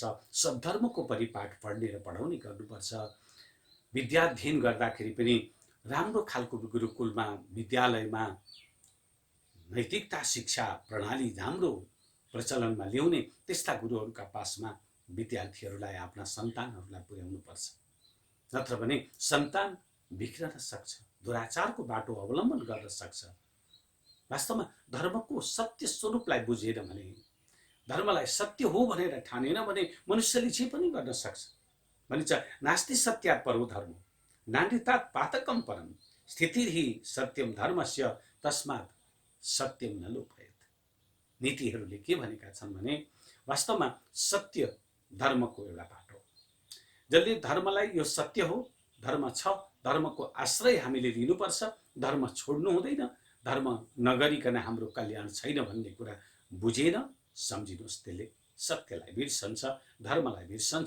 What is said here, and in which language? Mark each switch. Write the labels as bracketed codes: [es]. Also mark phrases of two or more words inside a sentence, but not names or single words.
[ne] सद्धर्मको परिपाठ पढ्ने र पढाउने गर्नुपर्छ। विद्याध्ययन गर्दाखेरि पनि राम्रो खालको गुरुकुलमा विद्यालयमा नैतिकता शिक्षा प्रणाली राम्रो प्रचलनमा ल्याउने त्यस्ता गुरुहरूका पासमा विद्यार्थीहरूलाई आफ्ना सन्तानहरूलाई पुर्याउनुपर्छ। नत्र भने सन्तान बिग्रन सक्छ, दुराचारको बाटो अवलम्बन गर्न सक्छ। वास्तवमा धर्मको सत्य स्वरूपलाई बुझेन भने, धर्मलाई सत्य हो भनेर ठानेन भने मनुष्यले जे पनि गर्न सक्छ। [sa] भनिन्छ नास्ति सत्यात् परो धर्म, नान्यतात् पातकं परम, स्थितिर्हि सत्यम धर्मस्य तस्मात् सत्यम न लोभयेत्। [ne] नीतिहरूले के भनेका छन् भने वास्तवमा सत्य धर्मको एउटा बाटो। जसले धर्मलाई यो सत्य हो, धर्म छ, धर्मको आश्रय हामीले लिनुपर्छ, धर्म छोड्नु हुँदैन, धर्म नगरिकन हाम्रो कल्याण छैन भन्ने कुरा बुझेन सम्झिनुहोस्, त्यसले सत्यलाई बिर्सन्छ, धर्मलाई बिर्सन्छ।